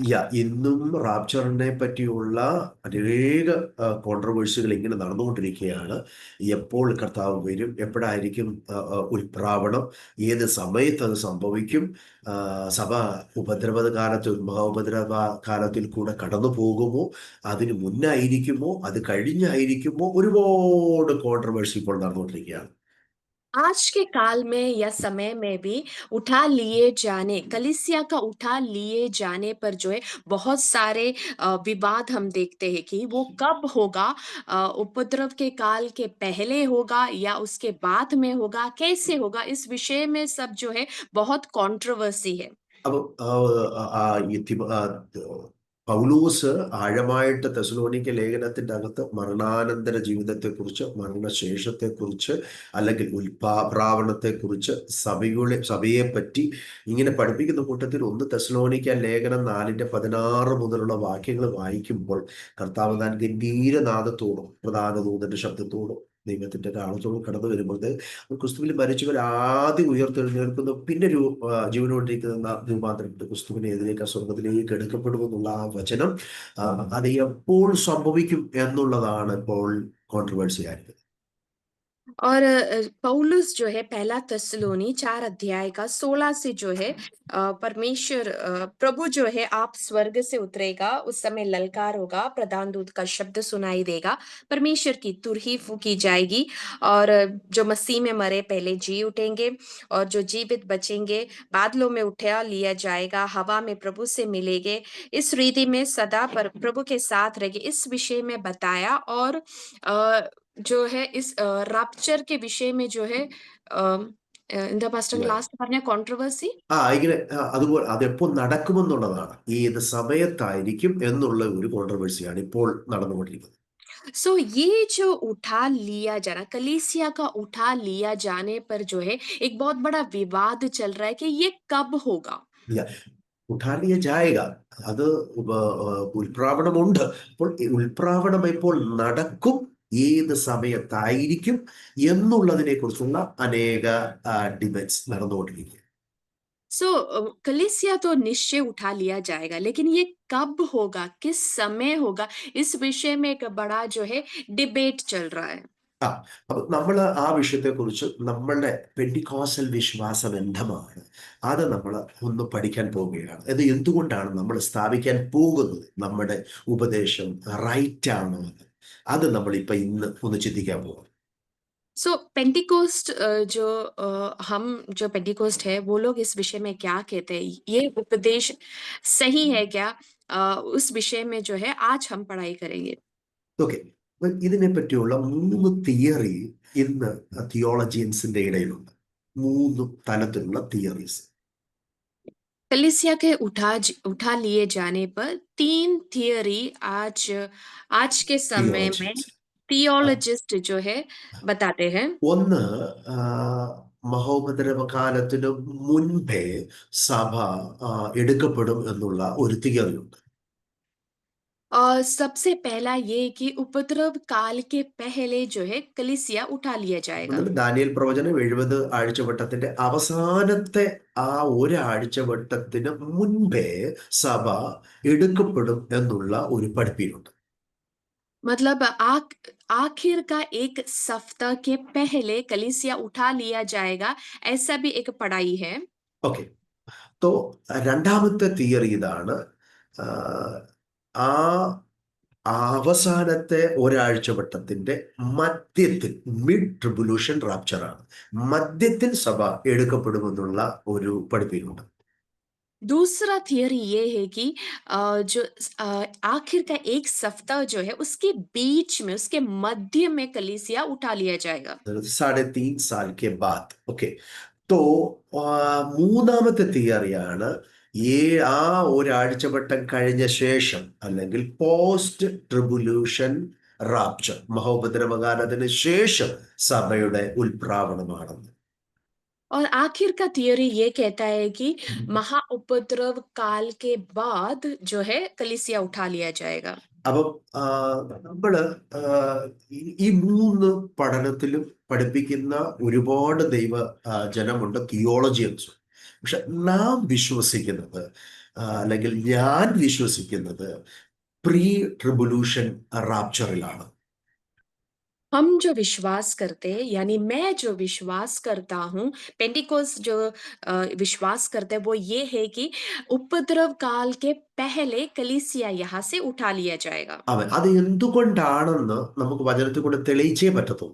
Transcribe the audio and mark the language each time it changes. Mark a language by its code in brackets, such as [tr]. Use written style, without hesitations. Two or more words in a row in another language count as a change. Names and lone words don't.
[ml] ഇന്നും റാപ്ചറിനെ പറ്റിയുള്ള അനേക കോൺട്രവേഴ്സികൾ ഇങ്ങനെ നടന്നുകൊണ്ടിരിക്കുകയാണ്. എപ്പോൾ കർത്താവ് വരും, എപ്പോഴായിരിക്കും ഉൽപ്രാവണം, ഏത് സമയത്ത് അത് സംഭവിക്കും, സഭ മഹാ ഉപദ്രവ കാലത്തിൽ കൂടെ കടന്നു പോകുമോ, അതിന് മുന്നായിരിക്കുമോ, അത് കഴിഞ്ഞായിരിക്കുമോ, ഒരുപാട് കോൺട്രവേഴ്സി ഇപ്പോൾ നടന്നുകൊണ്ടിരിക്കുകയാണ്. [hi] आज के काल में या समय में भी उठा लिए जाने कलीसिया का उठा लिए जाने पर जो है बहुत सारे विवाद हम देखते हैं कि वो कब होगा। उपद्रव के काल के पहले होगा या उसके बाद में होगा, कैसे होगा, इस विषय में सब जो है बहुत कंट्रोवर्सी है। [ml] അപ്പം പൗലൂസ് ആഴമായിട്ട് തെസ്സലോനിക്ക ലേഖനത്തിന്റെ അകത്ത് മരണാനന്തര ജീവിതത്തെക്കുറിച്ച്, മരണശേഷത്തെക്കുറിച്ച്, അല്ലെങ്കിൽ ഉൽപ്രാവണത്തെക്കുറിച്ച് സഭയെ പറ്റി ഇങ്ങനെ പഠിപ്പിക്കുന്ന കൂട്ടത്തിൽ ഒന്ന് തെസ്സലോനിക്ക ലേഖനം 4:16 മുതലുള്ള വാക്യങ്ങൾ വായിക്കുമ്പോൾ കർത്താവ് താൻ ഗംഭീരനാദത്തോടും പ്രധാന ദൂതന്റെ ശബ്ദത്തോടും ദൈവത്തിന്റെ കാലത്തോടും കടന്നു വരുമ്പോൾ ക്രിസ്തുവിൽ മരിച്ചവർ ആദ്യം ഉയർത്തെഴുന്നേൽക്കുന്നു, പിന്നെ ജീവനോട്ടിരിക്കുന്ന രൂപാന്തരപ്പെട്ട് ക്രിസ്തുവിനെതിരേക്ക് സ്വർഗത്തിലേക്ക് എടുക്കപ്പെടുമെന്നുള്ള ആ വചനം അത് എപ്പോൾ സംഭവിക്കും എന്നുള്ളതാണ് ഇപ്പോൾ കോൺട്രവേഴ്സി ആയിരിക്കുന്നത്. [hi] और पौलुस जो है पहला थिस्सलुनी 4 अध्याय का 16 से जो है परमेश्वर प्रभु जो है आप स्वर्ग से उतरेगा, उस समय ललकार होगा, प्रधान दूत का शब्द सुनाई देगा, परमेश्वर की तुरही फूकी जाएगी और जो मसीह में मरे पहले जी उठेंगे और जो जीवित बचेंगे बादलों में उठा लिया जाएगा, हवा में प्रभु से मिलेंगे, इस रीति में सदा पर प्रभु के साथ रहेंगे। इस विषय में बताया और जो है इस रैप्चर के विषय में जो है [ml] എന്താ പാസ്റ്റർ ലാസ്റ്റ് പറഞ്ഞ കോൺട്രവേഴ്സി ഇങ്ങനെ അതുപോലെ അതെപ്പോൾ നടക്കുമെന്നുള്ളതാണ്, ഏത് സമയത്തായിരിക്കും എന്നുള്ള ഒരു കോൺട്രവേഴ്സിയാണ് ഇപ്പോൾ നടന്നുകൊണ്ടിരിക്കുന്നത്. [hi] सो ये जो उठा लिया जाना कलीसिया का उठा लिया जाने पर जो है एक बहुत बड़ा विवाद चल रहा है कि ये कब होगा। [ml] ഇല്ല, ഉദ്ധാരണിയ ജായക അത് ഉൽപ്രാവണമുണ്ട്. അപ്പോൾ ഉൽപ്രാവണം ഇപ്പോൾ നടക്കും, ഏത് സമയത്തായിരിക്കും എന്നുള്ളതിനെ കുറിച്ചുള്ള അനേക ഡിബേറ്റ്സ് നടന്നുകൊണ്ടിരിക്കുക. [hi] सो कलीसिया तो निश्चय उठा लिया जाएगा लेकिन ये कब होगा, किस समय होगा, इस विषय में एक बड़ा जो है डिबेट चल रहा है. [ml] ആ അപ്പൊ നമ്മൾ ആ വിഷയത്തെക്കുറിച്ച് നമ്മളുടെ പെന്റിക്കോസൽ വിശ്വാസം എന്താണ്, അത് നമ്മൾ ഒന്ന് പഠിക്കാൻ പോവുകയാണ്. അത് എന്തുകൊണ്ടാണ് നമ്മൾ സ്ഥാപിക്കാൻ പോകുന്നത്, നമ്മുടെ ഉപദേശം റൈറ്റ് ആണോ എന്ന്. അത് നമ്മൾ ഇപ്പൊ ഇന്ന് ഒന്ന് ചിന്തിക്കാൻ പോകും. [hi] सो पेंटिकोस्ट हम जो पेंटिकोस्ट है वो लोग इस विषय में क्या कहते हैं, ये उपदेश सही है क्या? उस विषय में जो है आज हम पढ़ाई करेंगे। [ml] ഓക്കെ. ഇതിനെ പറ്റിയുള്ള മൂന്ന് തിയറി ഇന്ന് തിയോളജിയൻസിന്റെ ഇടയിലുണ്ട്. മൂന്ന് തലത്തിലുള്ള തിയറീസ്. [hi] कलीसिया के उठा लिए जाने पर तीन थियरी आज आज के समय में [ml] തിയോളജിയൻസ് [hi] थियोलॉजिस्ट जो है बताते हैं। [ml] ഒന്ന്, ആ, മഹോപദ്രവകാലത്തിന് മുൻപേ സഭ എടുക്കപ്പെടും എന്നുള്ള ഒരു തിയറിയുണ്ട്. [hi] और सबसे पहला ये कि उपद्रव काल के पहले जो है कलीसिया उठा लिया जाएगा। [ml] എന്നിട്ട് ദാനിയേൽ പ്രവചനം 70 ആഴ്ചവട്ടത്തിന്റെ അവസാനത്തെ ആ ഒരാഴ്ചവട്ടത്തിന് മുൻപേ സഭ എടുക്കപ്പെടും എന്നുള്ള ഒരു പഠിപ്പിലുണ്ട്. [hi] मतलब आखिर का एक सप्ताह के पहले कलीसिया उठा लिया जाएगा, ऐसा भी एक पढ़ाई है। [ml] ഓക്കെ. തോ രണ്ടാമത്തെ തിയറി ഇതാണ്. ആ, ആ അവസാനത്തെ ഒരാഴ്ചവട്ടത്തിന്റെ മധ്യത്തിൽ, [en] mid tribulation rapture [ml] ആണ്, മധ്യത്തിൽ സഭ എടുക്കപ്പെടുമെന്നുള്ള ഒരു പഠിപ്പിലുണ്ട്. [hi] दूसरा थियरी ये है कि आखिर का एक सप्ताह जो है उसके बीच में, उसके मध्य में कलीसिया उठा लिया जाएगा। 3.5 साल के बाद. [ml] ഓക്കെ. തോ മൂന്നാമത്തെ തിയറിയാണ് ആ ഒരാഴ്ചവട്ടം കഴിഞ്ഞ ശേഷം, അല്ലെങ്കിൽ [en] post tribulation rapture, [ml] മഹോപദ്രവകാലത്തിന് ശേഷം സഭയുടെ ഉൽപ്രാവണമാണെന്ന്. [hi] और आखिर का थियरी ये कहता है कि महाउपद्रव काल के बाद जो है कलीसिया उठा लिया जाएगा। [ml] അപ്പം നമ്മള് ആ, ഈ മൂന്ന് പഠനത്തിലും പഠിപ്പിക്കുന്ന ഒരുപാട് ജനമുണ്ട്, തിയോളജിയൻസ്. പക്ഷെ നാം വിശ്വസിക്കുന്നത്, അല്ലെങ്കിൽ ഞാൻ വിശ്വസിക്കുന്നത് [en] pre tribulation [ml] റാപ്ചറിലാണ്. [hi] हम जो विश्वास करते हैं, यानी मैं जो विश्वास करता हूँ, पेंटिकोस जो विश्वास करते हैं वो ये है कि उपद्रव काल के पहले कलीसिया यहाँ से उठा लिया जाएगा। [ml] അത് എന്തുകൊണ്ടാണെന്ന് നമുക്ക് വചനത്തിൽ കൂടെ തെളിയിച്ചേ പറ്റത്തുള്ളൂ.